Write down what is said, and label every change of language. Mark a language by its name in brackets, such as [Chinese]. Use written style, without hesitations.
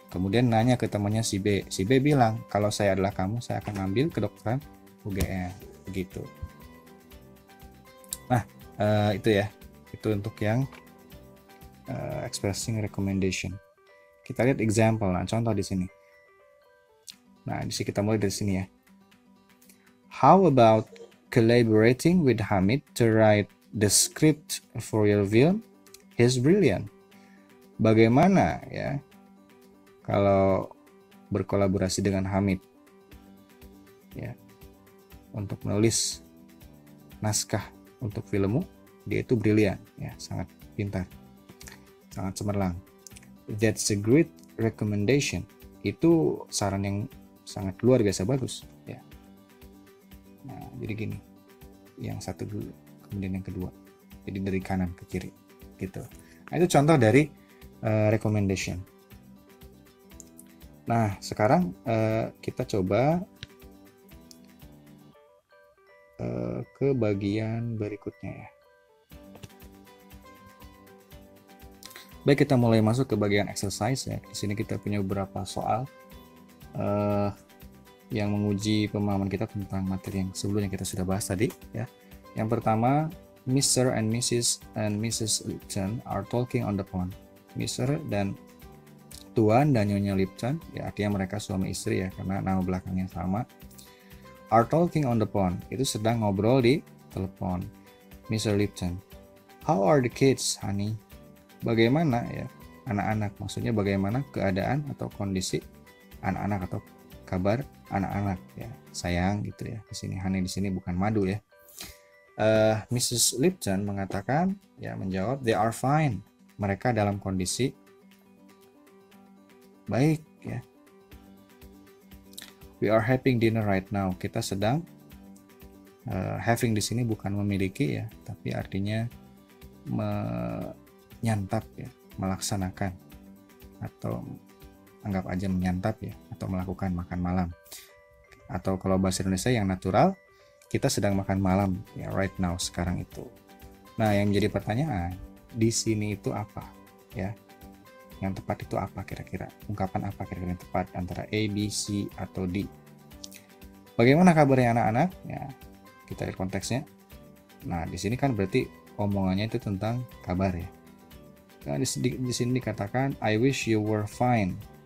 [Indonesian] Kemudian nanya ke temannya si B. Si B bilang, kalau saya adalah kamu, saya akan ambil kedokteran UGM. Begitu. Nah, itu ya. Itu untuk yang expressing recommendation. Kita lihat example. Nah, contoh di sini. Nah, di sini kita mulai dari sini ya. [English] How about collaborating with Hamid to write the script for your film? He's brilliant. [Indonesian] Bagaimana ya kalau berkolaborasi dengan Hamid ya untuk menulis naskah untuk filmmu? Dia itu brilian ya, sangat pintar, sangat cemerlang. [English] That's a great recommendation. [Indonesian] Itu saran yang sangat luar biasa bagus ya. Nah, jadi gini, yang satu dulu, kemudian yang kedua, jadi dari kanan ke kiri gitu. Nah, itu contoh dari recommendation. Nah, sekarang kita coba ke bagian berikutnya ya. Baik, kita mulai masuk ke bagian exercise ya. Di sini kita punya beberapa soal yang menguji pemahaman kita tentang materi yang sebelumnya kita sudah bahas tadi ya. Yang pertama, Mr. and Mrs. [English] Lipton are talking on the phone. Mr. [Indonesian] dan Tuan dan Nyonya Lipton, ya artinya mereka suami istri ya karena nama belakangnya sama. Are talking on the phone, itu sedang ngobrol di telepon. Mr. [English] Lipton, how are the kids, honey? [Indonesian] Bagaimana ya anak-anak? Maksudnya bagaimana keadaan atau kondisi anak-anak atau kabar anak-anak ya, sayang gitu ya. Di sini honey di sini bukan madu ya. Mrs. Lipton mengatakan ya, menjawab they are fine. Mereka dalam kondisi baik ya. [English] We are having dinner right now. [Indonesian] Kita sedang having di sini bukan memiliki ya, tapi artinya menyantap ya, melaksanakan atau anggap aja menyantap ya, atau melakukan makan malam. Atau kalau bahasa Indonesia yang natural, kita sedang makan malam ya, right now, sekarang itu. Nah, yang jadi pertanyaan di sini itu apa ya? Yang tepat itu apa kira-kira? Ungkapan apa kira-kira yang tepat antara A, B, C atau D? Bagaimana kabarnya anak-anak? Ya, kita lihat konteksnya. Nah, di sini kan berarti omongannya itu tentang kabar ya. Nah, di sini dikatakan I wish you were fine.